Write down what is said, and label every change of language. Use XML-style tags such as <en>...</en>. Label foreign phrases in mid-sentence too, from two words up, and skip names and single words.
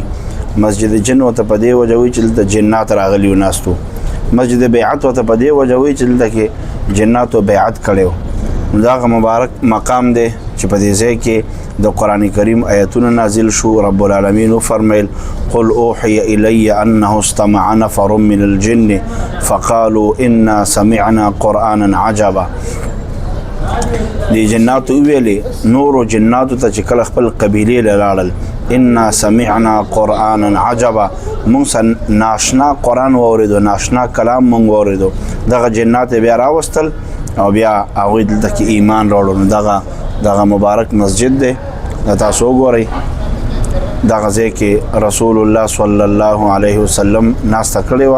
<ps>مسجد جن ورته په دې وجه وایي چې دلته جنات راغلي ناستو. مسجد بیعت ورته په دې وجه وایي چې دلته کې جناتو بیعت کړی و. نو دغه مبارک مقام دی چې په دې ځای کې د قرآن کریم آیتونه نازل شو.</ps> <ar>رب العالمین وفرمیل قل اوحی الی انه استمع نفر من الجن فقالوا انا سمعنا قرآنا عجبا.</ar> <ps>دی جناتو ویلي نورو جناتو ته چې کله خپل قبیلې له لاړل،</ps> <ar>انا سمعنا قرآنا عجبا،</ar> <ps>مونږ ناشنا قرآن واورېدو، ناشنا کلام مونږ واورېدو. دغه جنات بیا راوستل او بیا هغوی دلته کې ایمان راوړو. نو دغه مبارک مسجد دی. تاسو وګورئ دغه ځای کې رسول الله</ps> <ar>صلی الله علیه وسلم</ar> <ps>ناسته کړې وه.</ps>